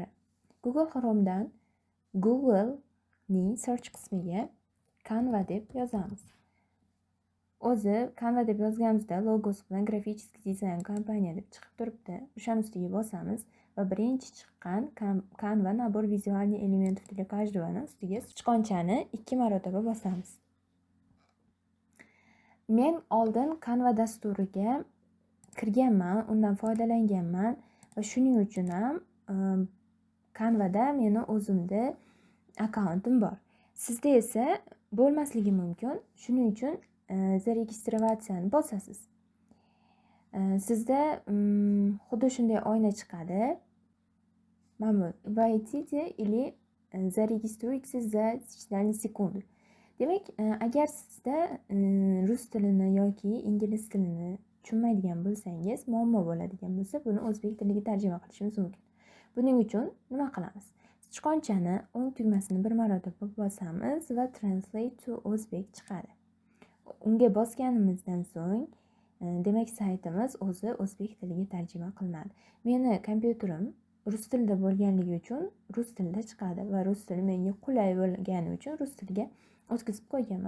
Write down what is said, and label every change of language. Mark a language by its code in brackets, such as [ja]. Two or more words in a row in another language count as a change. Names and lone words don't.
[uz] Google Chromedan Google'ning search qismiga Canva deb yozamiz. O'zi Canva deb yozganimizda logosi bilan grafический dizayn kompaniya deb chiqib turibdi. O'shani ustiga bosamiz va birinchi chiqqan Canva [ru] набор визуальный элементов для каждого [uz] ustiga sichqonchani 2 marotaba bosamiz. Men oldin Canva dasturiga kirganman, undan foydalanganman va shuning uchun ham Canvada meni o'zimda akkauntim bor. Sizda esa bo'lmasligi mumkin. Shuning uchun zaregistratsiyani bosasiz. Sizda xuddi shunday oyna chiqadi. [ru] Mana войдите или зарегистрируйтесь за считанные секунды. [uz] Demak, agar sizda rus tilini yoki ingliz tilini tushunmaydigan bo'lsangiz, muammo bo'ladigan bo'lsa, buni o'zbek tiliga tarjima qilishimiz mumkin. Buning uchun nima qilamiz? Sichqonchani o'ng tugmasini bir marotaba bosamiz va [en] translate to [uz] o'zbek chiqadi. Unga bosganimizdan so'ng, demak saytimiz o'zi o'zbek tiliga tarjima qilinadi. Meni kompyuterim rus tilida bo'lganligi uchun rus tilida chiqadi va rus tili menga qulay bo'lgani uchun rus tiliga o'tkazib qo'yganman.